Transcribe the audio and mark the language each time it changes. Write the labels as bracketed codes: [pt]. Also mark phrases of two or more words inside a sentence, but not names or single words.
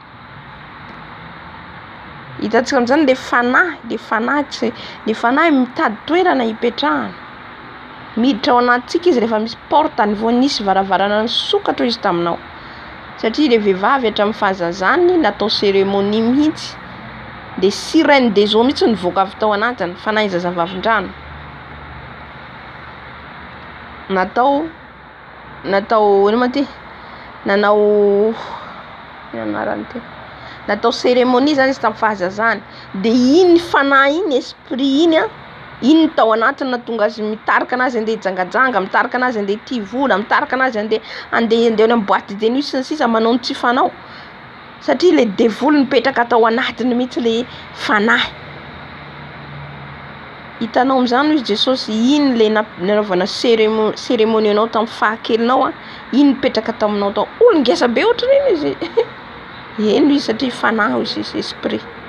[mg] Hitantsika amin'izany le fanahy mitady toerana hipetrahana. Miditra ao anatintsika izy rehefa misy portany vao nisy varavarana nisokatra izy taminao. Satria le vehivavy hatramin'ny fahazazany natao cérémonie mihitsy. De [fr] sirène des eaux [mg] mihitsy nivoaka avy tao anatiny, fanahy zazavavin-drano. Natao ino ma ty? Nanao anarany ty. Natao cérémonie zany izy tamin'ny fahazazany. De iny fanahy iny, esprit iny iny tao anatiny natonga azy mitarika anazy andeha jangajanga, mitarika anazy andeha tia vola, mitarika anazy andeha any [fr] boîte de nuit [mg] sy ny sisa manao ny tsy fanao. Satria le devoly mipetraka tao anatiny mihitsy le fanahy. Hitanao amin'izany izy Jesosy iny le nanaovana cérémonie anao tamin'ny fahakelinao iny mipetraka taminao tao. Olon-gesa be ohatran'iny izy. Eny izy satria fanahy izy esprit.